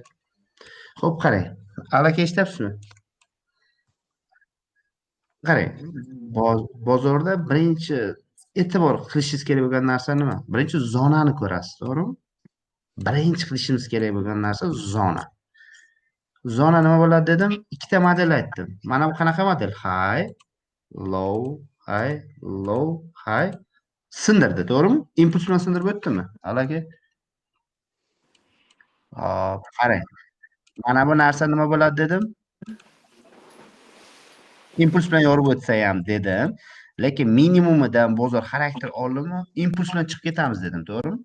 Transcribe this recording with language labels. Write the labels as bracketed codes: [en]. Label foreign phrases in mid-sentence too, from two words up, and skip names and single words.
[uz] Xo'p, qarang. Aka eshityapsizmi? Qarang. Bozorda birinchi e'tibor qilishingiz kerak bo'lgan narsa nima? Birinchi zonani ko'rasiz, to'g'rimi? Birinchi qilishimiz kerak bo'lgan narsa zona. Zona nima bo'ladi dedim? Ikkita model aytdim. Mana bu qanaqa model? [en] High, low, high, low, high. [uz] Sindirdi, to'g'rimi? Impuls bilan sindirib o'tdimi? Aka. Hop, qarang. Mana bu narsa nima bo'ladi dedim? Impuls bilan yorib o'tsa ham dedim. Lekin minimumidan bozor xarakter oldimi, impuls bilan chiqib ketamiz dedim, to'g'rimi?